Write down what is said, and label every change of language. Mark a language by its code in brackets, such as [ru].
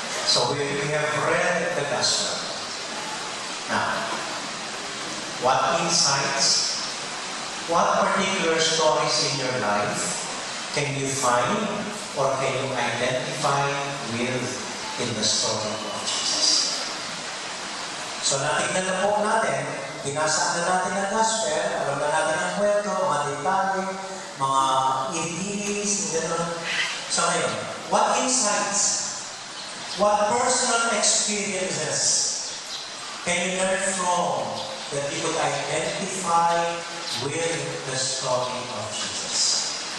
[en] So we have read the gospel. Now, what insights, what particular stories in your life can you find or can you identify with in the story of Jesus? [tl] So natignan na po natin, binasa na natin ang gospel, alam na natin ang kwento, mga detalye, mga indilis, gano'n. So ngayon, [en] what insights What personal experiences can you learn from that you could identify with the story of Jesus?